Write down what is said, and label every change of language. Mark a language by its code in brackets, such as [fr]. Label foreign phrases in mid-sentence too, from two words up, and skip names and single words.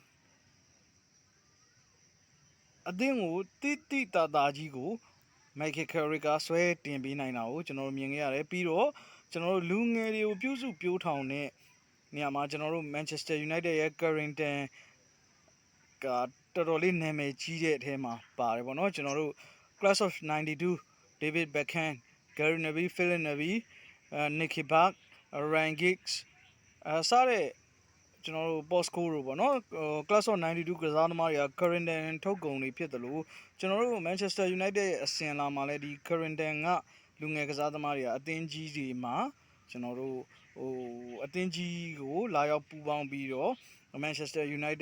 [my] အသင်းကိုတိတာတာကြီးကို Michael Carrick ကဆွဲတင်ပေးနိုင်တာကိုကျွန်တော်တို့မြင်ခဲ့ရတယ်ပြီးတော့ကျွန်တော်တို့လူငယ်တွေကိုပြုစုပြောထောင်တဲ့နေရာမှာကျွန်တော်တို့ Manchester United ရဲ့ Carrington ကတော်တော်လေးနာမည်ကြီးတဲ့အထဲမှာပါတယ် ပေါ့နော်ကျွန်တော်တို့ Class of 92 David Beckham Gary Neville Philip Neville Nicky Butt Ryan Giggs စားတဲ့ကျွန်တော်တို့ Postco တို့ပေါ့နော် Class of 92 ကစားသမားတွေက Carrington ထုတ်ကုန်တွေဖြစ်တယ်လို့ကျွန်တော်တို့ Manchester United ရဲ့အစင်လာမှာလည်းဒီ Carrington ကလူငယ်ကစားသမားတွေကအသင်းကြီးတွေမှာကျွန်တော်တို့အသင်းကြီးကိုလာရောက်ပူးပေါင်းပြီးတော့ Manchester United